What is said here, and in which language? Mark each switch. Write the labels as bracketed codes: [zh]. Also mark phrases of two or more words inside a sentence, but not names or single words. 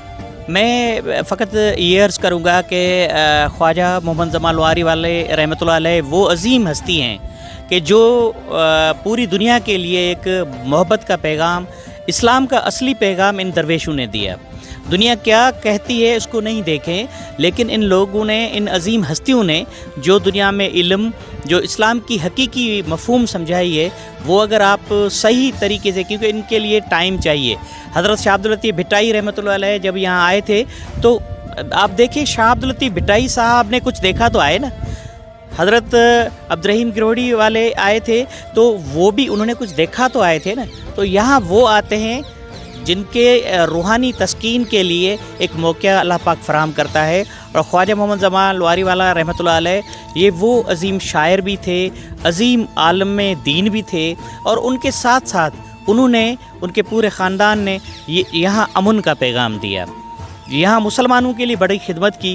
[ur] میں فقط یہ عرض کروں گا کہ خواجہ محمد جمال لواری والے [ar] رحمۃ اللہ علیہ [ur] وہ عظیم ہستی ہیں کہ جو پوری دنیا کے لیے ایک محبت کا پیغام، اسلام کا اصلی پیغام ان درویشوں نے دیا. دنیا کیا کہتی ہے اس کو نہیں دیکھیں، لیکن ان لوگوں نے، ان عظیم ہستیوں نے جو دنیا میں علم، جو اسلام کی حقیقی مفہوم سمجھائی ہے، وہ اگر آپ صحیح طریقے سے، کیونکہ ان کے لیے ٹائم چاہیے. حضرت شاہ عبداللطیف بھٹائی [ar] رحمۃ اللہ علیہ [ur] جب یہاں آئے تھے تو آپ دیکھیے شاہ عبداللطیف بھٹائی صاحب نے کچھ دیکھا تو آئے نا. حضرت عبدالرحیم گروڑی والے آئے تھے تو وہ بھی انہوں نے کچھ دیکھا تو آئے تھے نا. تو یہاں وہ آتے ہیں جن کے روحانی تسکین کے لیے ایک موقع اللہ پاک فراہم کرتا ہے. اور خواجہ محمد جمال لواری والا [ar] رحمۃ اللہ علیہ [ur] یہ وہ عظیم شاعر بھی تھے، عظیم عالم دین بھی تھے، اور ان کے ساتھ ساتھ انہوں نے، ان کے پورے خاندان نے یہاں امن کا پیغام دیا، یہاں مسلمانوں کے لیے بڑی خدمت کی.